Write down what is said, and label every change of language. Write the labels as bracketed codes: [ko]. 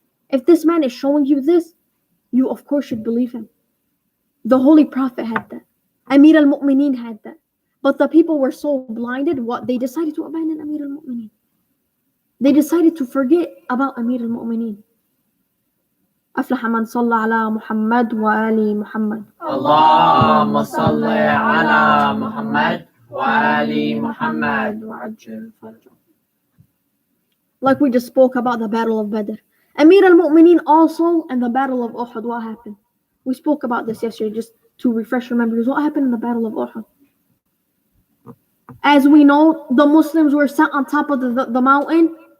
[en] If this man is showing you this, you of course should believe him. The Holy Prophet had that. Amir al-Mu'mineen had that. But the people were so blinded, what they decided to abandon Amir al-Mu'mineen. They decided to forget about Amir al-Mu'mineen. [ar] أفلح من صلى على محمد وآل محمد. اللهم صل على محمد وآل محمد وعجل فرجه. [en] Like we just spoke about the Battle of Badr. Amir al-Mu'mineen also and the Battle of Uhud, what happened? We spoke about this yesterday, just to refresh your memories. What happened in the Battle of Uhud? As we know, the Muslims were sat on top of the mountain.